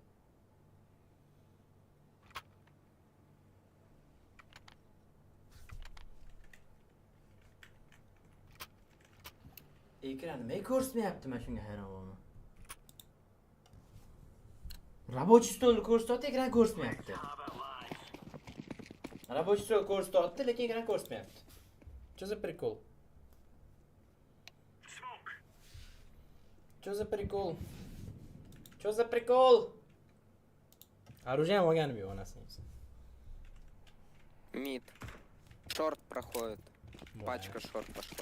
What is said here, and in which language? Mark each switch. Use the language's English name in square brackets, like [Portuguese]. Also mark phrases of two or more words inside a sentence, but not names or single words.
[Uzbek] Ekran nimaga ko'rsatmayapti? Men shunga hayron bo'laman. [Russian] Рабочий stolni [Uzbek] ko'rsatyapti, ekran ko'rsatmayapti. [Russian] Рабочий stol [Uzbek] ko'rsatyapti, lekin ekran ko'rsatmayapti. [Russian] Что за прикол? Что за прикол? Что за прикол? Оружие [Uzbek] olganim yo'q onasining. [Russian] Мид. Шорт проходит. Пачка шорт пошла.